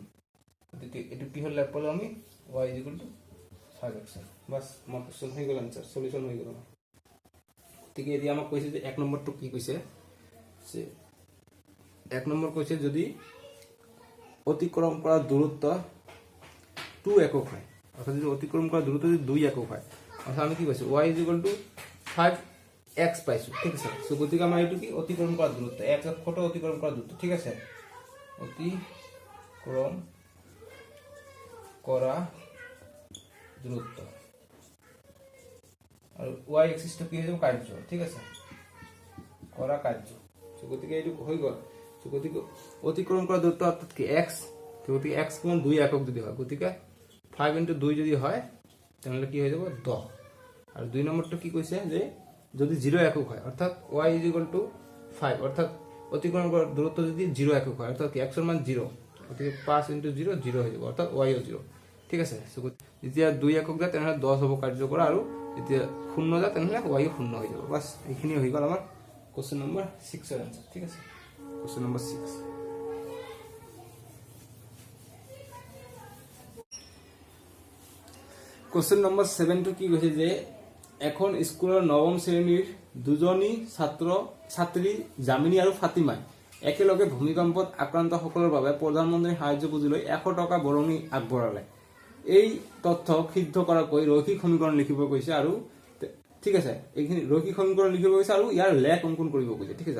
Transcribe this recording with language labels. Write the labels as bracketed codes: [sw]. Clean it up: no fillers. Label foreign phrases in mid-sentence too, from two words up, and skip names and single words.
[as] গতিকে এইটো কি হল? লেখ পালো আমি [en] y is equal to [as] 5x। বাস, আমাৰ কোৱেশ্যন হৈ গ'ল, [en] answer solution [as] হৈ গ'ল। গতিকে এতিয়া আমাক কৈছে যে 1 নম্বৰটো কি কৈছে যে 1 নম্বৰ কৈছে যদি অতিক্ৰম কৰা দূৰত্ব 2 একক হয়, অর্থাৎ যদি অতিক্রম করা দূরত্ব যদি 2 একক হয়, অর্থাৎ আমি কি পাইছো y = 5x পাইছো, ঠিক আছে। সো গতিকে আমার এইটো কি অতিক্রম করা দূরত্ব, x অক্ষটো অতিক্রম করা দূরত্ব, ঠিক আছে। [bn] অতিক্রম করা দূরত্ব আর y এক্সিসটো কি হয়ে যাবে কার্য, ঠিক আছে, করা কার্য। সো গতিকে এইটো হয়ে গেল। সো গতিকে অতিক্রম করা দূরত্ব অর্থাৎ কি x, তো গতিকে x সমান 2 একক যদি হয়, গতিকে 5 × 2 যদি হয় তাহলে কি হয়ে যাবে 10। আর 2 নম্বরটা কি কইছে যে যদি 0 একক হয়, অর্থাৎ y = 5, অর্থাৎ অতিক্রম করার দূরত্ব যদি 0 একক হয়, অর্থাৎ কি x এর মান 0, গতিকে 5 × 0 0 হয়ে যাবে, অর্থাৎ y ও 0, ঠিক আছে। সো যেতিয়া 2 একক যায় তাহলে 10 হ'ব কার্যকর, আর যেতিয়া 0 যায় তাহলে y ও 0 হয়ে যাবে। বাস এইখিনি হয়ে গেল আমার [en] question number [bn] 6 এর आंसर, ঠিক আছে। [en] question number 6। question number [as] 7 কি কৈছে যে এখন স্কুলৰ নৱম শ্ৰেণীৰ দুজনী ছাত্ৰী জামিনী আৰু ফাতিমাই একেলগে ভূমিকম্পত আক্ৰান্তসকলৰ বাবে প্ৰধানমন্ত্ৰীৰ সাহায্য পুঁজিলৈ 100 টকা বৰঙণি আগবঢ়ালে। এই তথ্য সিদ্ধ কৰাকৈ ৰৈখিক সমীকৰণ লিখিব কৈছে, আৰু ঠিক আছে, এইখিনি ৰৈখিক সমীকৰণ লিখিব কৈছে আৰু ইয়াৰ লেখ অংকন কৰিব কৈছে, ঠিক আছে।